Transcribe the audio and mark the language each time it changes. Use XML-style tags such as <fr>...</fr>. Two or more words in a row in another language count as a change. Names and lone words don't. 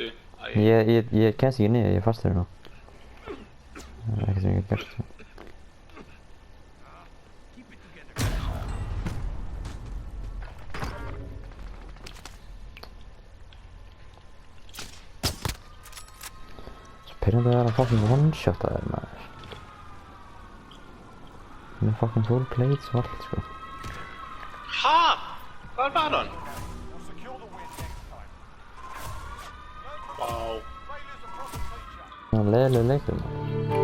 <is>Ég kemst ekki niður, ég er fastur hérna. Það er ekkert sem ég get gert, sko. Pyrrandi að vera</is> <en>fucking one-shot</en> <is>að þér, maður. Með</is> <en>fucking full plates</en> <is>og allt, sko. Ha? Hvað var hann? Vá. Það var leiðilegur leikur, maður.</is>